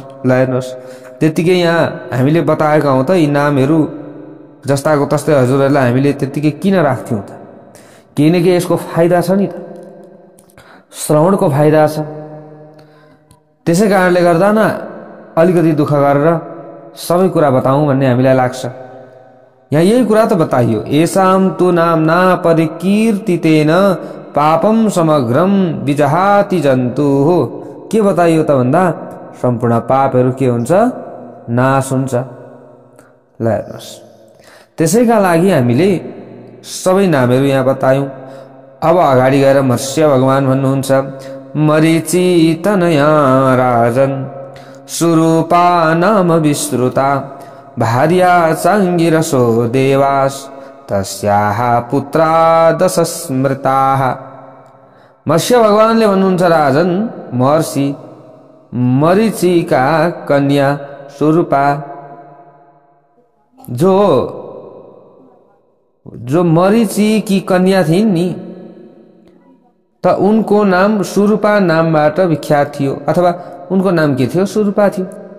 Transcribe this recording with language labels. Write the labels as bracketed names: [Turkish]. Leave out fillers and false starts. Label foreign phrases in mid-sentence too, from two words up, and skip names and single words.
[Nepali] ल हेर्नुहोस्, त्यतिकै यहाँ हामीले बताएका हौं त यी नामहरू जस्ताको तस्तै हजुरहरूलाई हामीले त्यतिकै किन राख्थ्यौं त? केही न केही यसको फाइदा छ नि त। श्रवणको फाइदा छ। त्यसै कारणले गर्दा न अलिकति दुःख गरेर सबै कुरा बताऊँ भन्ने हामीलाई लाग्छ। यहाँ यही कुरा त बताइयो, [Sanskrit] एसाम तु नाम्ना परिकीर्तितेन पापम समग्रम विजहाति जन्तु हो। [Nepali] के बताइयो त भन्दा सम्पूर्ण पापहरू के हुन्छ, नाश हुन्छ। ल हेर्नुहोस्, त्यसैका लागि हामीले सबै नामहरू यहाँ बतायौं। अब अगाडि गएर मत्स्य भगवान भन्नुहुन्छ, [Sanskrit] मरीचि तनया राजन सुरूपा नाम विश्रुता भार्या चाङ्गिरसो देवास तस्याः पुत्रा दश स्मृताः। [Nepali] मत्स्य भगवानले भन्नुहुन्छ, राजन महर्षि मरीचिका कन्या सुरूपा, जो मरीचि की कन्या थिइन् नि, त उनको नाम सुरूपा नामबाट विख्यात थियो, अथवा उनको नाम के थियो, सुरूपा थियो।